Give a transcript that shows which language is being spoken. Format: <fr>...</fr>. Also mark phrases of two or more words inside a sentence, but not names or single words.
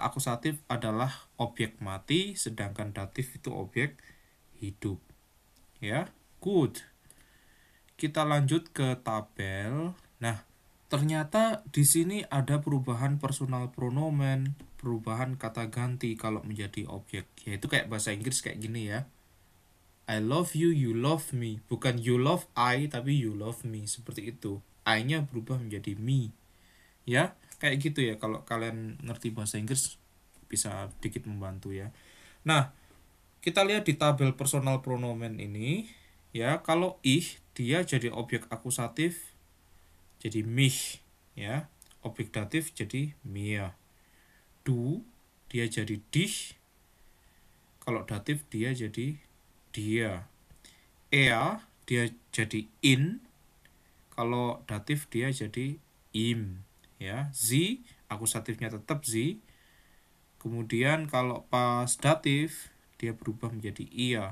<id>Akusatif adalah objek mati, sedangkan datif itu objek hidup. Ya, good. Kita lanjut ke tabel. Nah, ternyata di sini ada perubahan personal pronomen, perubahan kata ganti kalau menjadi objek. Yaitu kayak bahasa Inggris kayak gini ya.</id> <en>I love you, you love me.</en> <id>Bukan</id> <en>you love I,</en> <id>tapi</id> <en>you love me.</en> <id>Seperti itu. I-nya berubah menjadi me. Ya, kayak gitu ya. Kalau kalian ngerti bahasa Inggris, bisa dikit membantu ya. Nah, kita lihat di tabel personal pronomen ini. Ya, kalau ich, dia jadi objek akusatif, jadi mich. Ya, objek datif jadi mir. Du, dia jadi dich. Kalau datif, dia jadi dia. Er, dia jadi in. Kalau datif dia jadi im, ya. Sie, akusatifnya tetap sie. Kemudian kalau pas datif dia berubah menjadi ia.</id>